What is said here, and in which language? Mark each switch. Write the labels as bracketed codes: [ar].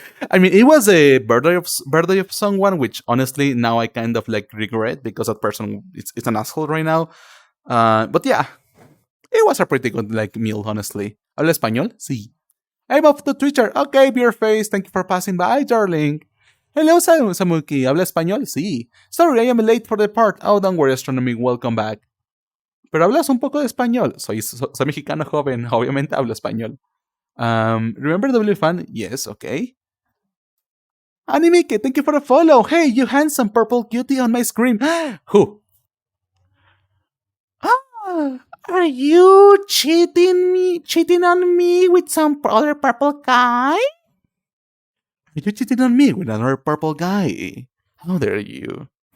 [en] I mean, it was a birthday of someone, which honestly now I kind of like regret because that person it's an asshole right now. But yeah, it was a pretty good like meal, honestly. [es] ¿Habla español? Sí. [en] I'm off to Twitter. Okay, beer face. Thank you for passing by, darling. Hello, Samuki. [es] ¿Habla español? Sí. [en] Sorry, I am late for the part. Oh, don't worry, Astronomy. Welcome back. [es] Pero hablas un poco de español. Soy mexicano joven. Obviamente hablo español. [en] Remember W fan? Yes, okay. Animike, thank you for the follow. Hey, you handsome purple cutie on my screen. Who? Ah, are you cheating on me with some other purple guy? Are you cheating on me with another purple guy? How dare you?